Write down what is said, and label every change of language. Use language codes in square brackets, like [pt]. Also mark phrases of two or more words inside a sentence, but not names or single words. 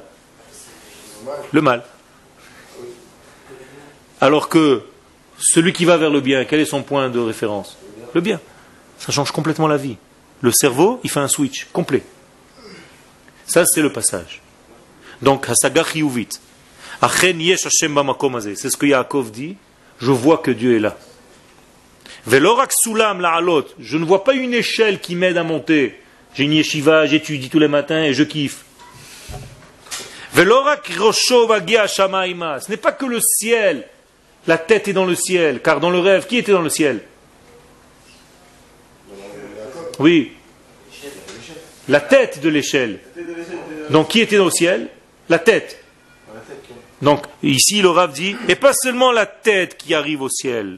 [fr] Le mal. Alors que celui qui va vers le bien, quel est son point de référence? Le bien. Ça change complètement la vie. Le cerveau, il fait un switch complet. Ça, c'est le passage. Donc, [he] השגה חיובית. אכן יש ה' במקום הזה. [fr] C'est ce que Yaakov dit. Je vois que Dieu est là. [he] ולא רק סולם לעלות. [fr] Je ne vois pas une échelle qui m'aide à monter. J'ai une yeshiva, j'étudie tous les matins et je kiffe. [he] ולא רק ראשו מגיע השמימה. [fr] Ce n'est pas que le ciel. La tête est dans le ciel. Car dans le rêve, qui était dans le ciel? Oui. La tête de l'échelle. Donc qui était dans le ciel? La tête. Donc ici le Rav dit, et pas seulement la tête qui arrive au ciel.